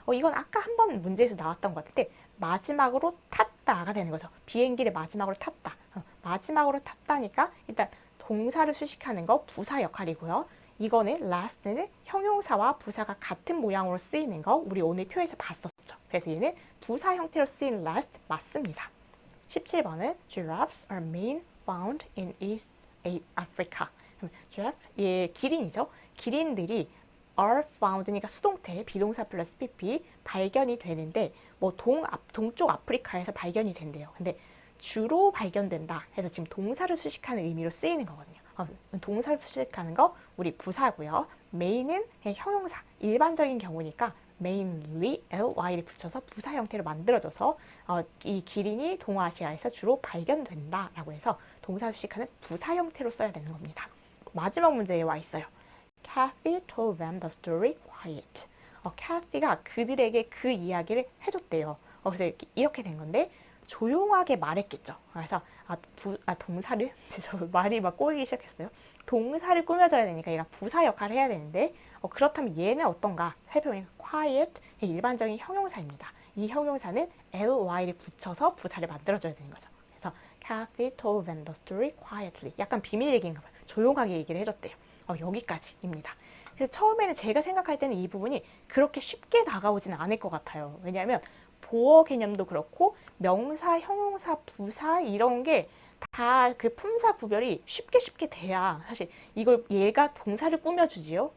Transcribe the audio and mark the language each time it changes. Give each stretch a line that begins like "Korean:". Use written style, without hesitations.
Korean: 이건 아까 한번 문제에서 나왔던 것 같은데 마지막으로 탔다가 되는 거죠. 비행기를 마지막으로 탔다. 마지막으로 탔다니까 일단 동사를 수식하는 거 부사 역할이고요. 이거는 last는 형용사와 부사가 같은 모양으로 쓰이는 거 우리 오늘 표에서 봤었죠. 그래서 얘는 부사 형태로 쓰인 last 맞습니다. 17번은
English: Giraffes are main found in East Africa.
Korean: giraffe, 예, 기린이죠. 기린들이 are found니까 수동태, 비동사 플러스 pp 발견이 되는데 뭐 동쪽 아프리카에서 발견이 된대요. 근데 주로 발견된다 해서 지금 동사를 수식하는 의미로 쓰이는 거거든요. 동사를 수식하는 거 우리 부사고요. main은 그냥 형용사, 일반적인 경우니까 mainly ly를 붙여서 부사 형태로 만들어져서 이 기린이 동아시아에서 주로 발견된다라고 해서 동사 수식하는 부사 형태로 써야 되는 겁니다. 마지막 문제에 와 있어요.
English: Kathy told them the story quiet.
Korean: Kathy가 그들에게 그 이야기를 해줬대요. 그래서 이렇게 된 건데 조용하게 말했겠죠. 그래서 동사를 말이 막 꼬이기 시작했어요. 동사를 꾸며줘야 되니까 얘가 부사 역할을 해야 되는데 그렇다면 얘는 어떤가 살펴보니까 quiet 일반적인 형용사입니다. 이 형용사는 ly를 붙여서 부사를 만들어줘야 되는 거죠. 그래서
English: Kathy told them the story quietly.
Korean: 약간 비밀 얘기인가 봐요. 조용하게 얘기를 해줬대요. 여기까지입니다. 그래서 처음에는 제가 생각할 때는 이 부분이 그렇게 쉽게 다가오지는 않을 것 같아요. 왜냐하면 보어 개념도 그렇고 명사, 형용사, 부사 이런 게 다 그 품사 구별이 쉽게 돼야 사실 이걸 얘가 동사를 꾸며주지요.